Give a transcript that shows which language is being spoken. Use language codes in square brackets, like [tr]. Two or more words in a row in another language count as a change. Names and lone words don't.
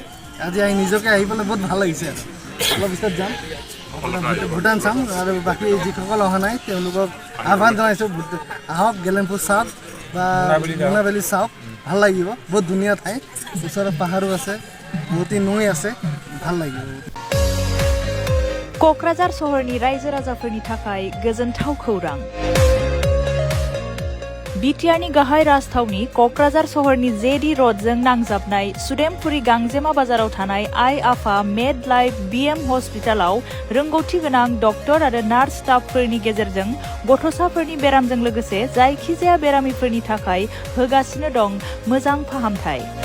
[as] আজি আহি নিজকে আহি পেলাই বহুত ভাল লাগিছে। আৰু অলপ পিছত যাম, ভূটান চাম। আৰু বাকী যিসকল অহা নাই তেওঁলোকক আহ্বান জনাইছোঁ, আহক গেলেম্পু চাওক বা মোনাবেলি চাওক, ভাল লাগিব। বহুত ধুনীয়া ঠাই, ওচৰত পাহাৰো আছে, বহুতো নৈ আছে, ভাল লাগিব। [brx] क'क्राझार सहरनि रायजो राजाफोरनि थाखाय गोजोनथाव खौरां। बिटिआरनि गाहाय राजथावनि क'क्राझार सहरनि जेडी र'डजों नांजाबनाय सुदेमपुरी गांजेमा बाजाराव थानाय आइ आफा मेड लाइफ बिएम हस्पिटालाव रोंगौथि गोनां डक्टर आरो नार्स स्टाफफोरनि गेजेरजों गथ'साफोरनि बेरामजों लोगोसे जायखिजाया बेरामिफोरनि थाखाय होगासिनो दं मोजां फाहामथाय।